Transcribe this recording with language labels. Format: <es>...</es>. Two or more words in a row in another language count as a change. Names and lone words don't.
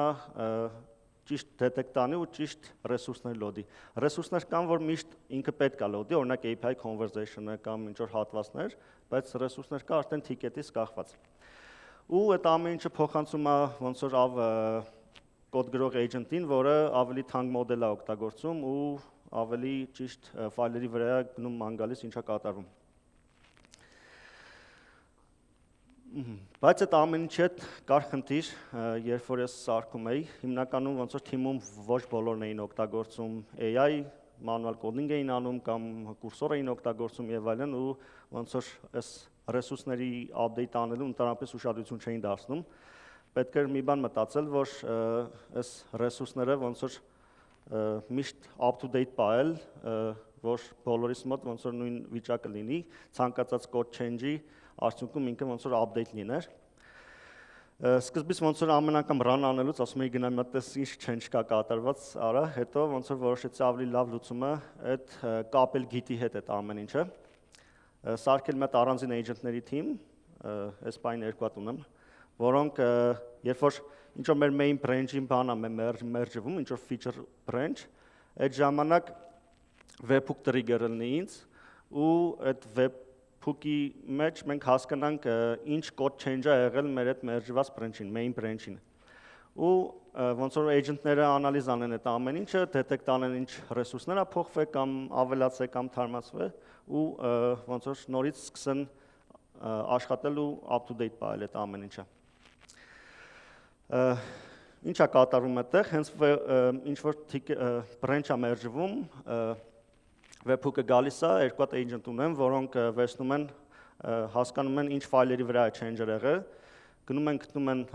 <hy>ճիշտ դետեկտ անի ու ճիշտ ռեսուրսներ լոդի։ Ռեսուրսներ կան, որ միշտ ինքը պետք է լոդի, օրինակ</hy> <en>API conversation-</en> <hy>ը կամ ինչ-որ հատվածներ, բայց ռեսուրսներ կա արդեն ticket-ից կախված։ Ու այդ ամեն ինչը փոխանցում է ոնց որ կոդ գրող agent-ին, որը ավելի թանկ մոդել է օգտագործում ու ավելի ճիշտ ֆայլերի վրա գնում ման գալիս ինչա կատարվում։ Բայց այդ ամեն ինչի հետ կար խնդիր, երբ որ ես սարքում էի, հիմնականում ոնց որ թիմում ոչ բոլորն էին օգտագործում AI,</hy> <en>manual coding</en> <hy>էին անում կամ կուրսոր էին օգտագործում եւ այլն ու ոնց որ այս ռեսուրսների update անելու ընդհանրապես ուշադրություն չէին դարձնում։ Պետք էր մի բան մտածել, որ այս ռեսուրսները ոնց որ միշտ</hy> <en>up to date</en> <hy>պահել, որ բոլորիս մոտ ոնց որ նույն վիճակը լինի, ցանկացած</hy> <en>code change-</en> <hy>ի արդյունքում ինքը ոնց որ update լիներ։ Սկզբից ոնց որ ամեն անգամ run անելուց ասում էի գնամ մտես ինչ change կա կատարված, արա, հետո ոնց որ որոշեցի ավելի լավ լուծումը այդ կապել Git-ի հետ այդ ամեն ինչը։ Սարքել մի հատ առանձին agent-ների team, այս բանը երկու հատ ունեմ, որոնք երբ որ ինչ որ մեր</hy> <en>main branch-</en> <hy>ին բան է merge-վում, ինչ որ</hy> <en>feature branch,</en> <hy>այդ ժամանակ</hy> <en>webhook trigger-</en> <hy>ը լինի ինձ ու այդ webhook-ի մեջ մենք հասկանանք ինչ</hy> <en>code change-</en> <hy>ը եղել մեր այդ merge-ված branch-ին,</hy> <en>main branch-</en> <hy>ին։ Ու ոնց որ agent-ները անալիզ անեն այդ ամեն ինչը, detect անեն ինչ ռեսուրսներ է փոխվել կամ ավելացել կամ թարմացվել ու ոնց որ նորից սկսեն աշխատել ու</hy> <en>up to date</en> <hy>պահել այդ ամեն ինչը։ Ինչ է կատարվում այդտեղ, հենց ինչ որ branch-ը merge-վում, webhook-ը գալիս է, երկու հատ agent ունեմ, որոնք վերցնում են, հասկանում են ինչ ֆայլերի վրա է change-ը եղել, գնում են գտնում են</hy>